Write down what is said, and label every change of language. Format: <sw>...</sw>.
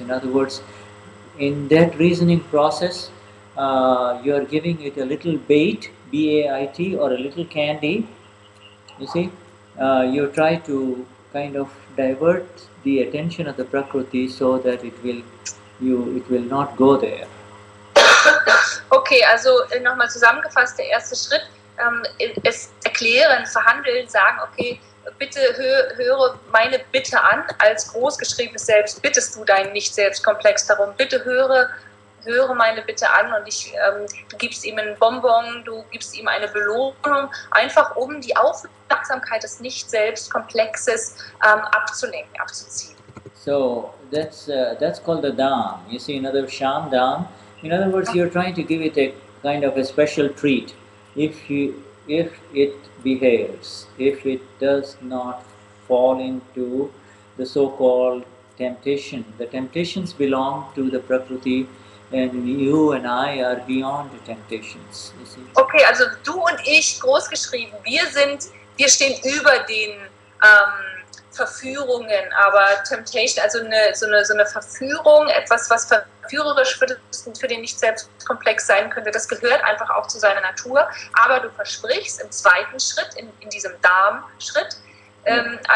<en>In other words, in that reasoning process, you are giving it a little bait, B-A-I-T, or a little candy. You see, you try to kind of divert the attention of the Prakruti so that it will not go there.</en> <de>Okay, also nochmal zusammengefasst, der erste Schritt, es erklären, verhandeln, sagen, okay, bitte höre meine Bitte an, als großgeschriebenes Selbst bittest du deinen Nicht-Selbstkomplex darum, bitte höre meine Bitte an und du gibst ihm einen Bonbon, du gibst ihm eine Belohnung, einfach um die Aufmerksamkeit des Nicht-Selbstkomplexes abzulenken, abzuziehen.</de> <en>So that's called the dam. You see, another sham dam. In other words, you're trying to give it a kind of a special treat. If it behaves, if it does not fall into the so-called temptation. The temptations belong to the Prakruti, and you and I are beyond the temptations. You see?</en> <de>Okay, also du und ich, großgeschrieben, wir stehen über den Verführungen, aber Temptation, also so eine Verführung, etwas, was verführerisch für den Nicht-Selbst-Komplex sein könnte, das gehört einfach auch zu seiner Natur, aber du versprichst im zweiten Schritt, in diesem Darmschritt, ein</de>